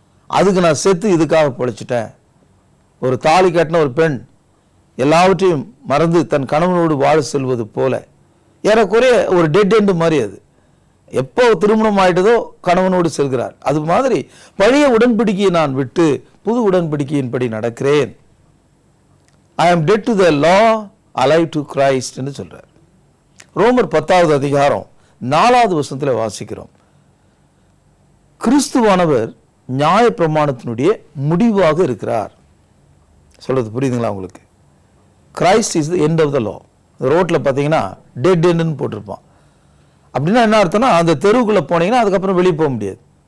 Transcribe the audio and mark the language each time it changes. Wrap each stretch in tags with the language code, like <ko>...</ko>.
<ta>அதுக்கு நான் செத்து இதுக்காக பொழைச்சிட்டேன். ஒரு தாலி கட்டின ஒரு பெண் எல்லாவற்றையும் மறந்து தன் கணவனோடு வாழ செல்வது போல ஏறக்குறைய ஒரு டெட் எண்டு மாதிரி. அது எப்போ திருமணம் ஆயிட்டதோ கணவனோடு செல்கிறார். அது மாதிரி பழைய உடன்படிக்கையை நான் விட்டு புது உடன்படிக்கையின்படி நடக்கிறேன்.</ta> <en>I am dead to the law, alive to Christ</en> <ta>என்று சொல்றார். ரோமர் 10வது அதிகாரம் 4வது வசனத்தில் வாசிக்கிறோம். கிறிஸ்துவானவர் நியாய பிரமாணத்தினுடைய முடிவாக இருக்கிறார். சொல்றது புரியுதுங்களா உங்களுக்கு?</ta> <en>Christ is the end of the law.</en> <ta>ரோட்ல பார்த்தீங்கன்னா டெட் எண்டுன்னு போட்டிருப்பான். அப்படின்னா என்ன அர்த்தம்னா, அந்த தெருவுக்குள்ள போனீங்கன்னா அதுக்கப்புறம் வெளியே போக முடியாது.</ta>